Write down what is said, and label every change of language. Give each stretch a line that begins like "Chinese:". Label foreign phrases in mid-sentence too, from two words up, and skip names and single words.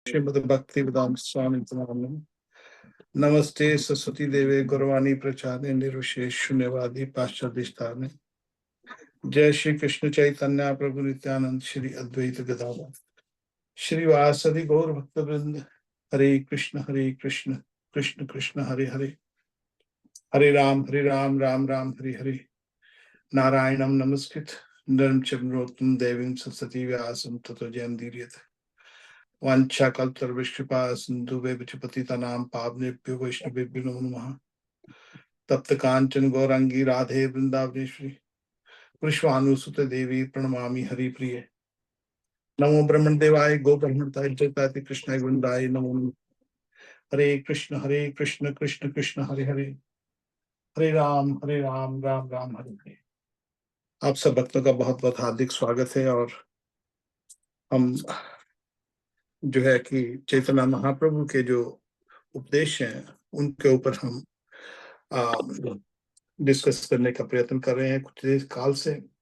Sanskrit: श्रीमद् भक्ति वेदांत स्वामी नाम। नमस्ते सरस्वती देवे गौरवाणी प्रचारे निर्विशेष शून्यवादी पाश्चात्य स्थाने। जय श्री कृष्ण चैतन्य प्रभु नित्यानंद श्री अद्वैत गदाधर श्रीवासदि गौर भक्त वृंद। हरे कृष्ण कृष्ण कृष्ण हरे हरे, हरे राम राम राम हरे हरे। नारायणं नमस्कृत नरं चैव नरोत्तमं देवीं सरस्वती व्यासं ततो जयमुदीरयेत्। वाञ्छाकल्पतरुभ्यश्च सिन्धुभ्यश्च पतितानां पावनेभ्यो वैष्णवेभ्यो नमो नमः। तप्त कांचन गौरांगी राधे वृंदावनेश्वरी विश्वानुसुते देवी प्रणमामि हरिप्रिये। नमो ब्रह्मण देवाय गो ब्रह्मणताय जगताय कृष्णाय वृंदाय नमो नमः। हरे कृष्ण कृष्ण कृष्ण हरे हरे, हरे राम राम राम हरे हरे।
Hindi: आप सब भक्तों का बहुत बहुत हार्दिक स्वागत है। और हम जो है कि चैतन्य महाप्रभु के जो उपदेश हैं उनके ऊपर हम डिस्कस करने का प्रयत्न कर रहे हैं कुछ देर काल से।